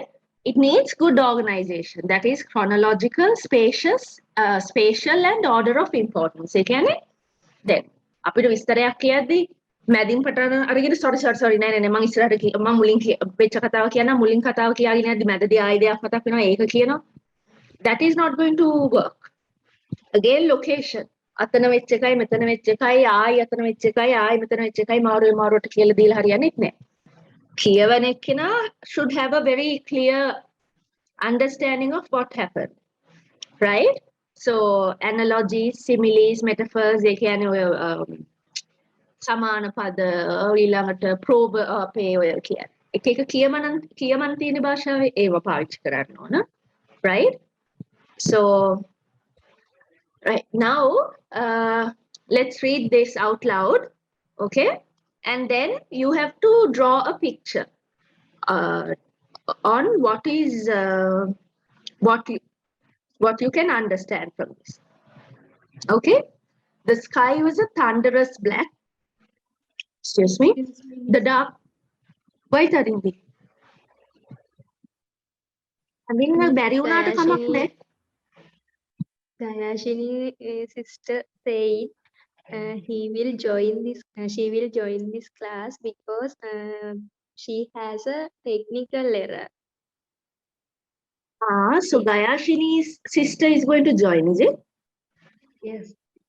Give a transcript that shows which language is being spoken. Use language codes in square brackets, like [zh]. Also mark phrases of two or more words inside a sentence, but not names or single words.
[en] It needs good organization, that is chronological, spatial and order of importance. [si] ඒ කියන්නේ දැන් අපිට විස්තරයක් කියද්දී මැදින් පටන් අරගෙන sorry නෑ මම ඉස්සරහට මම මුලින් වෙච්ච කතාව කියනවා මුලින් කතාව කියාගෙන යද්දි මැදදී ආයෙ දෙයක් මතක් වෙනවා ඒක කියනවා. [en] That is not going to work. Again location. [si] අතන වෙච්ච එකයි මෙතන වෙච්ච එකයි ආයෙ අතන වෙච්ච එකයි ආයෙ මෙතන වෙච්ච එකයි මාරුවට කියලා දීලා හරියන්නේ නැහැ. කියවන එක්කෙනා [en] should have a very clear understanding of what happened, right? So analogies, similes, metaphors, they can [si] සමාන පද ඊළඟට probe අපේ ඔය කියන්නේ එක කියමන තියෙන භාෂාවේ ඒව පාවිච්චි කරන්න ඕන, [en] right? So right now let's read this out loud, okay? And then you have to draw a picture on what is what you can understand from this. Okay, the sky was a thunderous black. Excuse me. The dark. Wait, Tharindu. I mean, [si] බැරි වුණාට කමක් නැහැ. [en] Dayashini sister said she will join this class because she has a technical error. So Gayashini's sister is going to join, is it?